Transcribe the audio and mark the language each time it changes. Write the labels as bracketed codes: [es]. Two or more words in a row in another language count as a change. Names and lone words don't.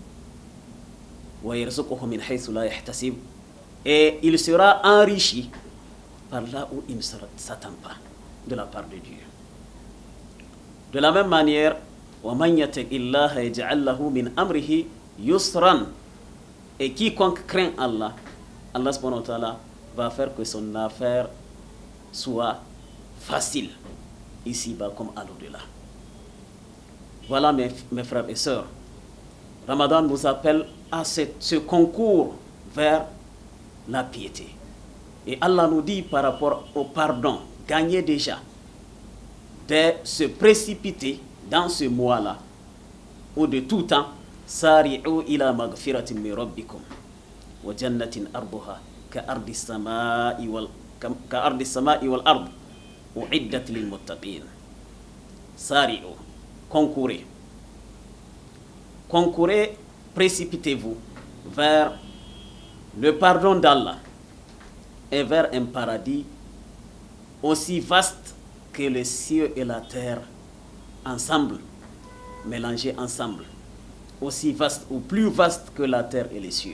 [fr] Et il sera enrichi par là où il ne s'attend pas de la part de Dieu. De la même manière, et quiconque craint Allah, Allah [ar] سبحانه وتعالى [fr] va faire que son affaire soit facile, ici-bas comme à l'au-delà. Voilà mes frères et sœurs, Ramadan nous appelle à ce concours vers la piété. Et Allah nous dit par rapport au pardon gagné déjà, de se précipiter dans ce mois-là, ou de tout temps, [ar] سارعوا إلى مغفرة من ربكم وجنة عرضها كعرض السماء والأرض أعدت للمتقين. [fr] Sari'u, concourez, précipitez-vous vers le pardon d'Allah est vers un paradis aussi vaste que les cieux et la terre ensemble, mélangés ensemble, aussi vaste ou plus vaste que la terre et les cieux.